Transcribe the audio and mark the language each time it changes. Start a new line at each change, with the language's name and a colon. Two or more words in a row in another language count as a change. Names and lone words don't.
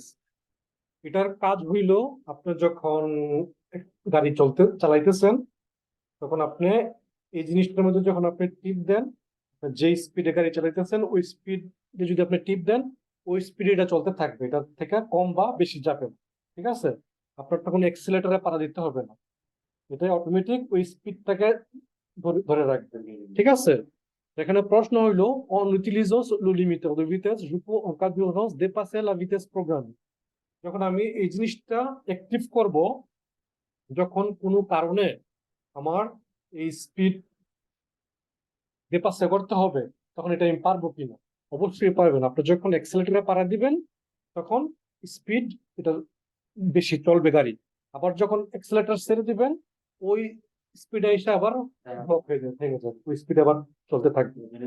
Bangla: এটার কাজ হইল আপনি যখন গাড়ি চালাইতেছেন তখন আপনি এই জিনিসটার মধ্যে যখন আপনি টিপ দেন, যে স্পিডে গাড়ি চালাইতেছেন ওই স্পিডে যদি আপনি টিপ দেন ওই স্পিডে এটা চলতে থাকবে, এটা থেকে কম বা বেশি যাবে, ঠিক আছে? আপনার তখন এক্সিলারেটরে পাড়া দিতে হবে না, এটা অটোমেটিক ওই স্পিডটাকে ধরে রাখবে, ঠিক আছে? এখানে প্রশ্ন হইলো
French: on utilise le limiteur de vitesse, je peux en cas d'urgence dépasser la vitesse programmée।
Bangla: যখন আমি এই জিনিসটা অ্যাক্টিভ করব, যখন কোনো কারণে আমার এই স্পিড ডেপাসে করতে হবে, তখন এটা আমি পারবো কিনা? অবশ্যই পারবেন। আপনি যখন অ্যাক্সিলারেটরে পাড়া দিবেন তখন স্পিড এটা বেশি চলবে গাড়ি, আবার যখন অ্যাক্সিলারেটর ছেড়ে দিবেন ওই স্পিডে এসে আবার ব্লক হয়ে যাবে, থেমে যাবে, ওই স্পিডে আবার চলতে থাকবে।